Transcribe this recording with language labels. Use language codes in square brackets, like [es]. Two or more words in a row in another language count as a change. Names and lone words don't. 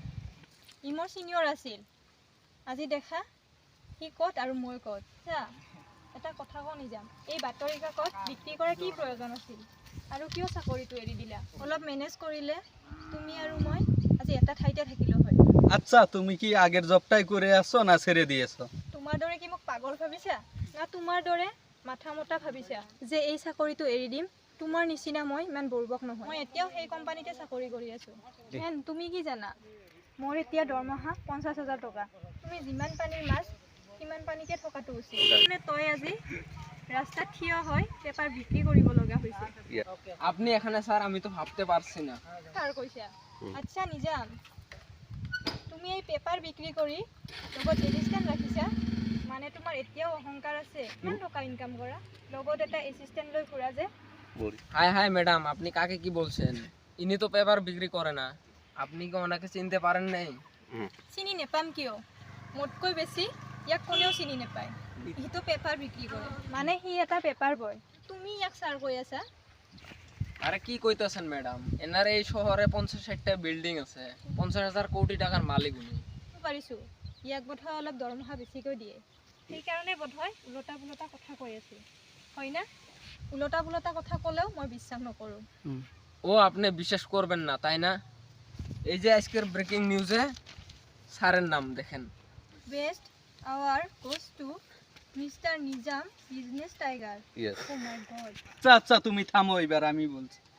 [as] ই মোৰ ছিনিয়ৰ আছিল। আজি দেখা সি ক'ত আৰু মই ক'ত। এটা কথা কওঁ নিজাম, এই বাতৰি কাকত বিক্ৰী কৰাৰ কি প্ৰয়োজন আছিল আৰু কিয় চাকৰিটো এৰি দিলা? অলপ মেনেজ কৰিলে তুমি আৰু মই আজি এটা ঠাইতে থাকিলো হয়। [bn] আচ্ছা, তুমি কি আগের জবটাই করে আছো না ছেড়ে দিয়েছো? [as] তোমাৰ দৰে কি মোক পাগল ভাবিছা, না তোমাৰ দৰে মাথা মতা ভাবিছা যে এই চাকৰিটো এৰি দিম? তোমাৰ নিচিনা মই ইমান বৰ্বক নহয়। মই এতিয়াও সেই কোম্পানীতে চাকৰি কৰি আছো। তুমি কি জানা, মোৰ এতিয়া দৰমহা 50,000 টকা। তুমি যিমান পানীৰ মাছ সিমান পানীতে থকাটো উচিত। মানে তই আজি রাস্তাত থিয় হয় পেপার বিক্রি করিব লগা হয়েছে। [bn] আপনি এখানে স্যার, আমি তো ভাবতে পারছি না। [as] কার কইছা? আচ্ছা নিজাম, তুমি এই পেপার বিক্রি কৰি লগত এসিস্ট্যান্ট রাখিছা, মানে তোমাৰ এতিয়াও অহংকার আছে? ইমান টকা ইনকাম কৰা, লগত এটা এসিস্ট্যান্ট লৈ ঘুরা যে। [bn] হাই হাই ম্যাডাম, আপনি কাকে কি বলছেন? ইনি তো পেপার বিক্রি করে না। আপনি কি ওনাকে চিনতে পারেন নাই? [as] চিনি নেপাম কিয়, মোতকৈ বেছি ইয়াক কোনেও চিনি নেপায়। সি তো পেপার বিক্রি করে, মানে সি এটা [en] paper boy. [as] তুমি ইয়াক স্যার কৈ আছা? [bn] আরে কি কইতাছেন ম্যাডাম, এনার এই শহরে 50-60টা বিল্ডিং আছে, 50,000 কোটি টাকার মালিক উনি। [as] পাৰিছো, ইয়াক বোধহয় অলপ দৰমহা বেছিকৈ দিয়ে, সেইকাৰণে বোধহয় উলটা পুলটা কথা কৈ আছে, হয় না? উলটা পুলটা কথা ক'লেও মই বিশ্বাস নকৰোঁ। [bn] ও আপনি বিশ্বাস করবেন না তাই না? এই যে আজকের ব্রেকিং নিউজে স্যারের নাম দেখেন। [en] best our goes to Mister Nizam business tiger. oh my god. [bn] আচ্ছা আচ্ছা, তুমি থামো, এবার আমি বলছি।